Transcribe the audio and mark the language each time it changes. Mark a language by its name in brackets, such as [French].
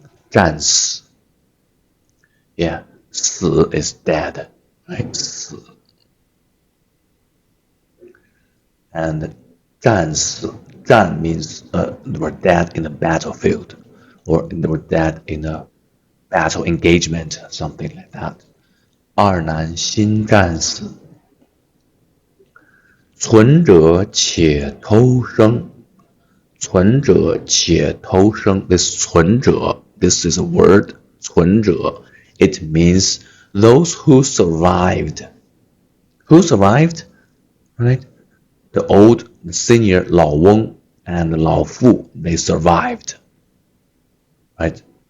[English] 战死 Yeah, 死 is dead, right? 死 And 战死 战 means they were dead in the battlefield, or they were dead in a battle engagement, something like that. [Chinese] 二南新战死，存者且偷生，存者且偷生。 [English] This 存者 this is a word. 存者 it means those who survived. Who survived? Right? The old, the senior 老翁 and 老妇 they survived. Right?